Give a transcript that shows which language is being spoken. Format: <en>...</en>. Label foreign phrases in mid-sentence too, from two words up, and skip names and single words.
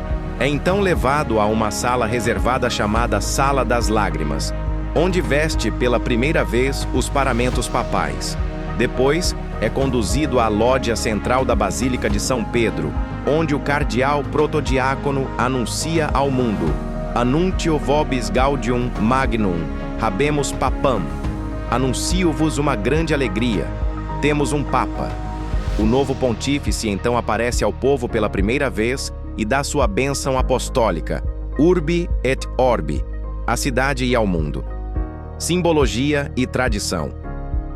<pt>É então levado a uma sala reservada chamada Sala das Lágrimas, onde veste pela primeira vez os paramentos papais. Depois, é conduzido à lógia central da Basílica de São Pedro, onde o cardeal protodiácono anuncia ao mundo:</pt> <la>"Annuntio vobis gaudium magnum, habemus papam."</la> <pt>Anuncio-vos uma grande alegria. Temos um papa. O novo pontífice então aparece ao povo pela primeira vez e dá sua bênção apostólica,</pt> <la>Urbi et Orbi,</la> <pt>à cidade e ao mundo. Simbologia e tradição.</pt>